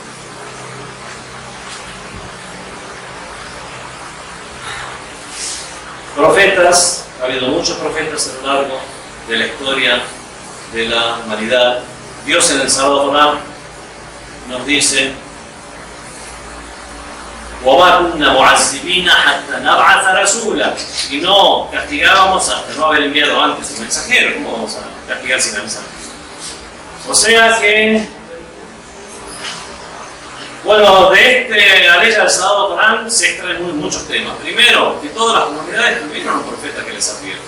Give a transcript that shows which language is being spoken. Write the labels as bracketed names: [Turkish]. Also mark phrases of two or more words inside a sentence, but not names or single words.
[Spanish] Profetas, ha habido muchos profetas a lo largo de la historia de la humanidad. Dios en el Sagrado Corán nos dice: [Arabic] وَمَا كُنَّا مُعَذِّبِينَ حَتَّى نَبْعَثَ رَسُولًا. [Spanish] Y no castigábamos hasta no haber enviado antes un mensajero. ¿Cómo vamos a castigar sin avisar? O sea que, bueno, de la ley del Sagrado Corán se extraen muchos temas. Primero, que todas las comunidades tuvieron un profeta que les advierte.